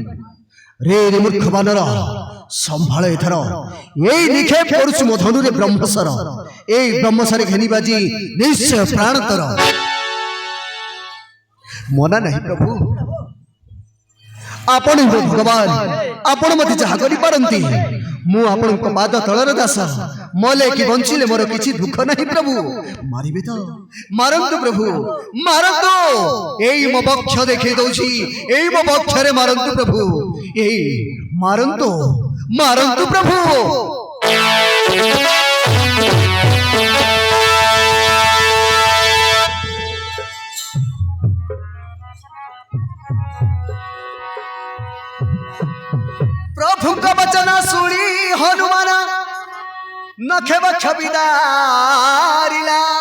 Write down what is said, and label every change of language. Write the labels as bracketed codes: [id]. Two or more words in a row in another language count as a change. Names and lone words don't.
[or] ରେ ରେ ମୂର୍ଖ ବାନର ସମ୍ଭାଳ ଏଥର ଏଇ ନିକ୍ଷେପ କରୁଛୁ ମୋ ଧନୁରେ ବ୍ରହ୍ମଶର ଏଇ ବ୍ରହ୍ମଶର ଘେନି ବାଜି ନିଶ୍ଚୟ ପ୍ରାଣ ତର ମନା ନାହିଁ ପ୍ରଭୁ ଆପଣ ଭଗବାନ ଆପଣ ମତେ ଯାହା କରି ପାରନ୍ତି ମୁଁ ଆପଣ କୁ ପାଦ ତଳର ଦାସ ମଲେ କି ବଞ୍ଚିଲେ ମୋର କିଛି ଦୁଃଖ ନାହିଁ ପ୍ରଭୁ ମାରିବେ ତ ମାରନ୍ତୁ ପ୍ରଭୁ ମାରନ୍ତୁ ଏଇ ମୋ ବକ୍ଷ ଦେଖି ଦେଉଛି ଏଇ ମୋ ବକ୍ଷରେ ମାରନ୍ତୁ ପ୍ରଭୁ ଏଇ ମାରନ୍ତୁ ମାରନ୍ତୁ ପ୍ରଭୁ ପ୍ରଭୁ କ ବଚନ ଶୁଣି ହନୁମାନ ନଖେ ବକ୍ଷ ବିଦାରିଲା